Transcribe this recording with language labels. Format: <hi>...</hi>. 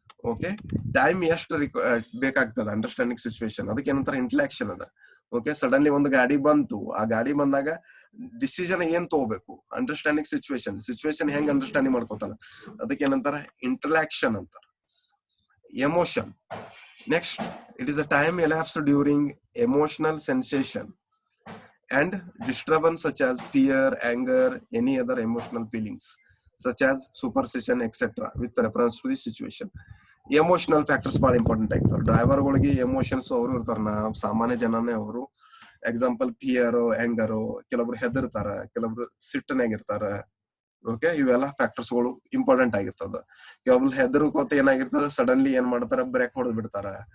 <kn>Okay time ಎಷ್ಟು ಬೇಕಾಗ್ತದ understanding situation, ಅದಕ್ಕೆ ಏನಂತಾರ ಇಂಟರಾಕ್ಷನ್ ಅದ. ಓಕೆ ಸಡನ್ಲಿ ಒಂದು ಗಾಡಿ ಬಂತು, ಆ ಗಾಡಿ ಬಂದಾಗ ಡಿಸಿಷನ್ ಏನ್ ತಗೋಬೇಕು, ಅಂಡರ್ಸ್ಟ್ಯಾಂಡಿಂಗ್ ಸಿಚುವೇಶನ್ ಹೆಂಗ್ ಅಂಡರ್ಸ್ಟ್ಯಾಂಡಿಂಗ್ ಮಾಡ್ಕೋತಾನ, ಅದಕ್ಕೆ ಏನಂತಾರ ಇಂಟರಾಕ್ಷನ್ ಅಂತಾರ.</kn> <en>Emotion, next it is a time elapsed during emotional sensation and disturbance such as fear, anger, any other emotional feelings such as superstition, etc. with reference to the situation.</en> <kn>Emotional factors ಬಹಳ important ಆಗಿರ್ತಾರೆ. ಡ್ರೈವರ್ಗಳಿಗೆ emotions ಅವರು ಇರ್ತಾರ, ಸಾಮಾನ್ಯ ಜನನೇ ಅವರು. Example fear, ಆಂಗರು, ಕೆಲವೊಬ್ರು ಹೆದರ್ತಾರ, ಕೆಲವೊಬ್ರು ಸಿಟ್ಟನಾಗಿರ್ತಾರ. Okay ಇವೆಲ್ಲ ಫ್ಯಾಕ್ಟರ್ಸ್ ಗಳು ಇಂಪಾರ್ಟೆಂಟ್ ಆಗಿರ್ತದ. ಕೆಲವೊಬ್ರು ಹೆದರ್ಕೋತ ಏನಾಗಿರ್ತದ, ಸಡನ್ಲಿ ಏನ್ ಮಾಡ್ತಾರ, ಬ್ರೇಕ್ ಹೊಡೆದ್ ಬಿಡ್ತಾರ.</kn>